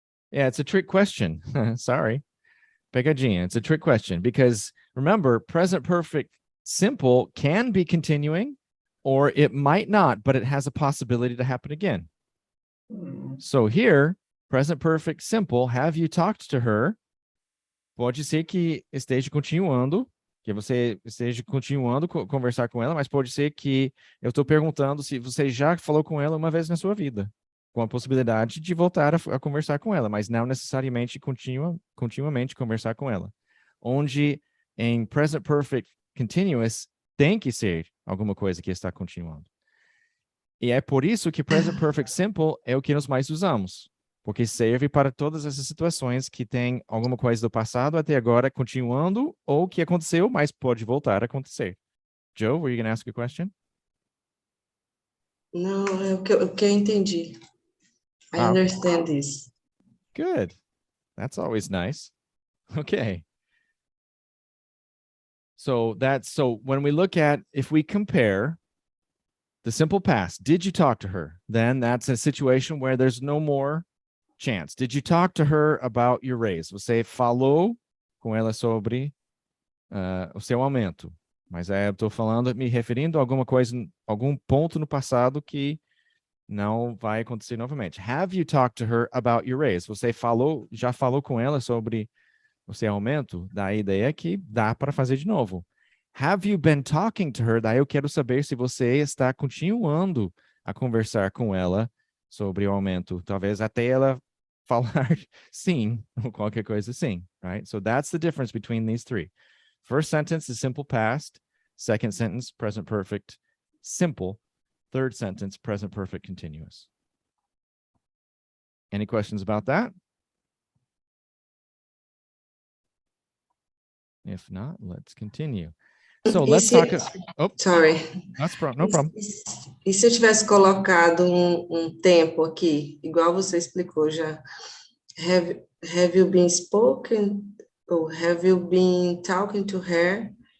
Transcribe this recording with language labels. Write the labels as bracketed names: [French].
[English] Yeah, it's a trick question. Sorry. Pegadinha. It's a trick question because remember, present perfect simple can be continuing or it might not, but it has a possibility to happen again. So here, present perfect simple, have you talked to her? [Portuguese] Pode ser que esteja continuando, que você esteja continuando conversar com ela, mas pode ser que eu estou perguntando se você já falou com ela uma vez na sua vida, com a possibilidade de voltar a conversar com ela, mas não necessariamente continuamente conversar com ela. Onde em present perfect continuous tem que ser alguma coisa que está continuando. E é por isso que present perfect simple é o que nós mais usamos, porque serve para todas essas situações que tem alguma coisa do passado até agora continuando ou que aconteceu, mas pode voltar a acontecer. [English] Joe, were you going to ask a question? [Portuguese] Não, é o que eu entendi. [English] I understand this. Good. That's always nice. Okay. So when we look at, if we compare the simple past, did you talk to her? Then that's a situation where there's no more chance. Did you talk to her about your raise? [Portuguese] Você falou com ela sobre o seu aumento. Mas eu estou falando, me referindo a alguma coisa, algum ponto no passado que não vai acontecer novamente. [English] Have you talked to her about your raise? [Portuguese] Você já falou com ela sobre o seu aumento? Da ideia que dá para fazer de novo. [English] Have you been talking to her? [Portuguese] Daí eu quero saber se você está continuando a conversar com ela sobre o aumento. Talvez até ela falar sim, ou qualquer coisa assim, right? [English] So that's the difference between these three. First sentence is simple past. Second sentence, present perfect, simple. Third sentence, present perfect continuous. Any questions about that? If not, let's continue. So let's talk. Oh, sorry. No problem. [Portuguese] E se eu tivesse colocado tempo aqui, igual você explicou já? [English] Have you been spoken? Or have you been talking to her?